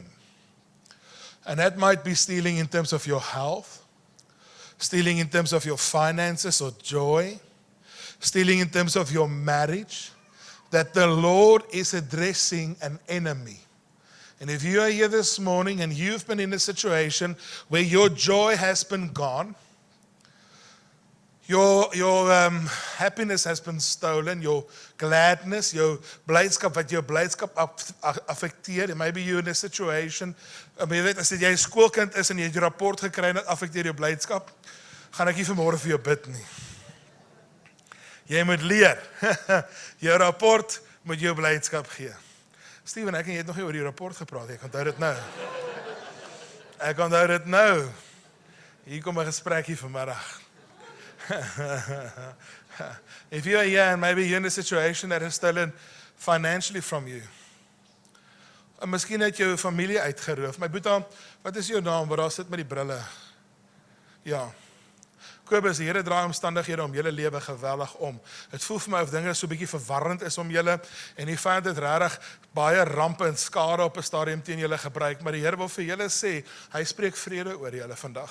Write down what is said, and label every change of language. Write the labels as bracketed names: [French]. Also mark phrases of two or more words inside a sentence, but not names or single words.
[English] And that might be stealing in terms of your health, stealing in terms of your finances or joy, stealing in terms of your marriage, that the Lord is addressing an enemy. And if you are here this morning and you've been in a situation where your joy has been gone, your happiness has been stolen, your gladness, your blydskap, [Afrikaans] wat jou blydskap affekteer, [English] and maybe you're in a situation, [Afrikaans] jy weet, as jy 'n skoolkind is en jy het jou rapport gekry en dit affekteer jou blydskap, gaan ek nie vanmôre vir jou bid nie. Jy moet leer, jou rapport moet jou blydskap gee. Steven, ek en jy het nog nie oor die rapport gepraat, ek onthou dit nou. Ek onthou dit nou. Hier kom 'n gesprekkie vanmiddag. [English] If you are here and maybe you're in a situation that has stolen financially from you, [Afrikaans] en miskien het jou familie uitgeroof. My boetie, wat is jou naam? Waar daar sit met die brille? Ja. Kobus, die Here draai omstandighede om julle lewe geweldig om. Dit voel vir my of dinge so 'n bietjie verwarrend is om julle, en die vyand het regtig baie rampe en skade op 'n stadium teen julle gebruik, maar die Here wil vir julle sê, hy spreek vrede oor julle vandag.